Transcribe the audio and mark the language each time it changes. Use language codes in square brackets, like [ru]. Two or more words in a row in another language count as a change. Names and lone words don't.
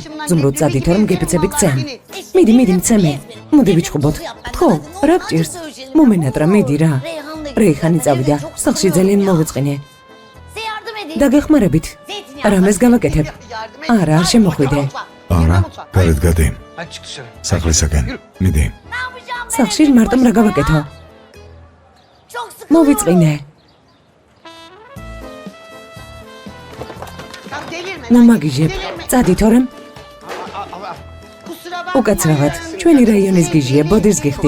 [ka] ზუმრუდ წადით, რომ გეფიცები გცემ. მიდი, მცემე. მოდი ვიჩხუბოთ. ხო, რა გჭირს? მომენატრა, მიდი რა. რეიხანი წავიდა. სახში ძალიან მოვიწყინე. დაგეხმარებით. რამეს გავაკეთებ? არა, არ შემოხვიდე. არა, გარეთ გადი. [tr] Hadi çık dışarı. [ka] სახლისაკენ. მიდი. სახში მარტომ რა გავაკეთო? მოვიწყინე. ნუ მაგიჟებ. წადი თორემ. უკაცრავად, ჩვენი რაიონის გიჟია, ბოდირს გიხდით.